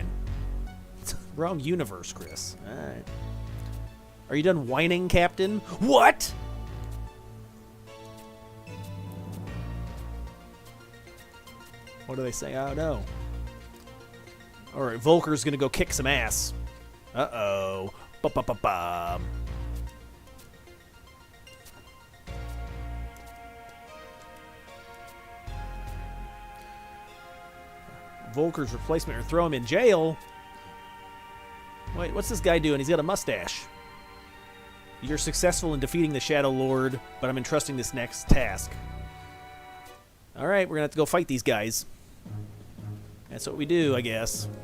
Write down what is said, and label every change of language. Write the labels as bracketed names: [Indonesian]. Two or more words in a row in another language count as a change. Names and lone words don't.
[English] Wrong universe, Chris. Alright. Are you done whining, Captain? What? What do they say? Oh, no. Alright, Volker's gonna go kick some ass. Uh-oh. Ba-ba-ba-ba. Volker's replacement or throw him in jail? Wait, what's this guy doing? He's got a mustache. You're successful in defeating the Shadow Lord, but I'm entrusting this next task. Alright, we're gonna have to go fight these guys. That's what we do, I guess.